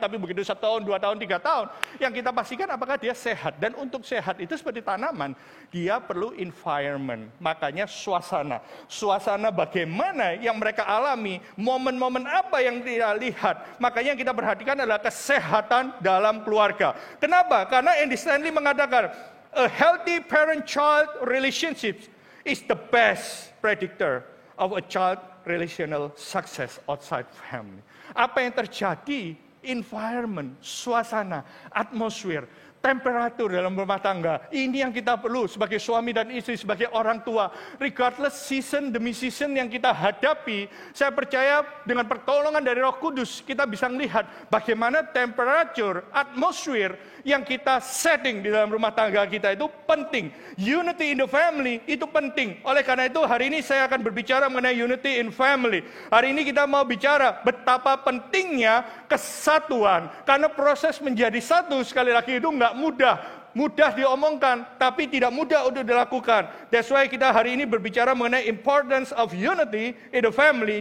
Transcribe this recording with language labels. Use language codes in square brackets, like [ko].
[id] Tapi begitu 1 tahun, 2 tahun, 3 tahun, yang kita pastikan apakah dia sehat. Dan untuk sehat itu seperti tanaman, dia perlu environment. Makanya suasana. Suasana bagaimana yang mereka alami, momen-momen apa yang dia lihat. Makanya yang kita perhatikan adalah kesehatan dalam keluarga. Kenapa? Karena Andy Stanley mengatakan, [en] a healthy parent-child relationship is the best predictor of a child relational success outside family. [id] Apa yang terjadi, environment, suasana, atmosfer, temperatur dalam rumah tangga. Ini yang kita perlu sebagai suami dan istri, sebagai orang tua. [en] Regardless [id] season demi season yang kita hadapi, saya percaya dengan pertolongan dari Roh Kudus, kita bisa melihat bagaimana temperatur, atmosfer yang kita setting di dalam rumah tangga kita itu penting. [en] Unity in the family [id] itu penting. Oleh karena itu hari ini saya akan berbicara mengenai [en] unity in family. [id] Hari ini kita mau bicara betapa pentingnya kesatuan. Karena proses menjadi satu sekali lagi itu enggak mudah diomongkan, tapi tidak mudah untuk dilakukan. [en] That's why [id] kita hari ini berbicara mengenai [en] importance of unity in the family.